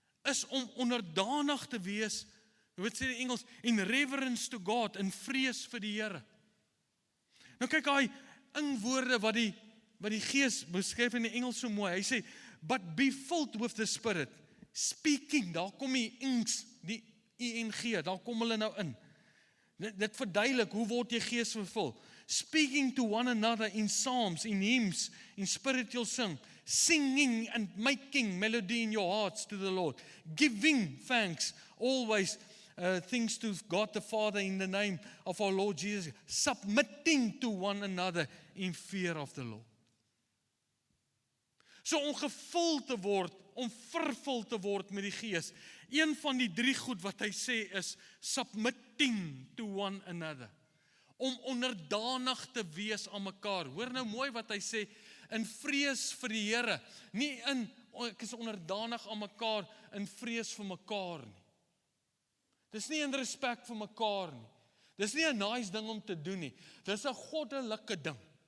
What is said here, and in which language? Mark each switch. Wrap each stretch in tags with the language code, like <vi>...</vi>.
<af>Is om onderdanig te wees, wat sê die Engels,</af> <en>in reverence to God,</en> <af>in vrees vir die Here. Nou kyk hy, ingwoorde wat die Gees beskryf in die Engels so mooi. Hy sê,</af> <en>but be filled with the Spirit. Speaking,</en> <af>daar kom die inks, die ING, daar kom hulle nou in. Dit verduidelik, hoe word jy Gees vervul?</af> <en>Speaking to one another in psalms, in hymns, in spiritual singing and making melody in your hearts to the Lord. Giving thanks, always things to God the Father in the name of our Lord Jesus. Submitting to one another in fear of the Lord.</en> <af>So om gevul te word, om vervul te word met die Gees. Een van die 3 goed wat hy sê is,</af> <en>submitting to one another.</en> <af>Om onderdanig te wees aan mekaar. Hoor nou mooi wat hy sê, in vrees vir die Here. Nie ek is onderdanig aan mekaar, in vrees vir mekaar nie. Dis nie in respek vir mekaar nie. Dis nie 'n nice ding om te doen nie. Dis 'n goddelike ding.</af>